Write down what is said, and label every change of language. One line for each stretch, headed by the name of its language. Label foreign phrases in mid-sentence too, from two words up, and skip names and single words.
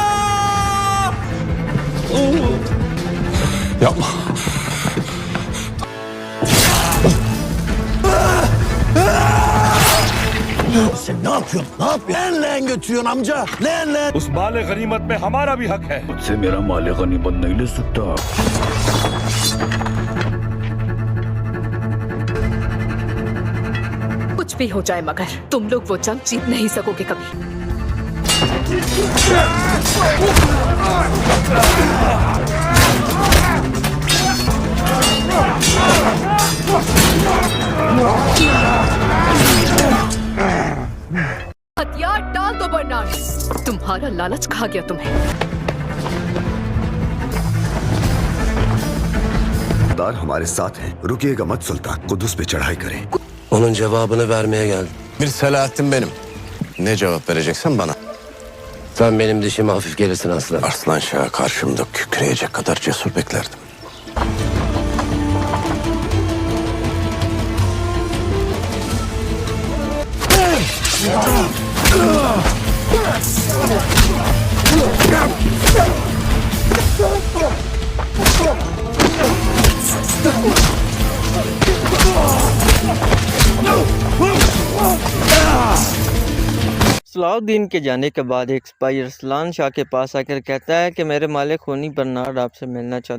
Arabic: Ya Allah.
Turkish: Sen ne yapıyorsun? Ne yapıyorsun? Leğen götürüyorsun amca. Leğen.
Urdu: اس مال غنیمت میں ہمارا بھی حق ہے۔ مجھ سے میرا مال غنیمت نہیں لے سکتا. کچھ بھی ہو جائے مگر تم لوگ وہ جنگ جیت نہیں سکو گے کبھی. ہتھیار ڈال دو برنارڈ، تمہارا لالچ کھا گیا تمہیں. دار ہمارے ساتھ ہیں. رکیے گا مت سلطان، قدس پہ چڑھائی کریں.
Turkish: Onun cevabını vermeye geldim. Bir Selahattin benim. Ne cevap vereceksin bana? Sen benim dişime hafif gelirsin aslan. Arslan Şah'a karşımda kükreyecek kadar cesur beklerdim.
Urdu: صلاح الدین کے جانے کے بعد ایک سپاہی ارسلان شاہ کے پاس آ کر کہتا ہے کہ میرے مالک خونی برنارڈ آپ سے ملنا چاہتا.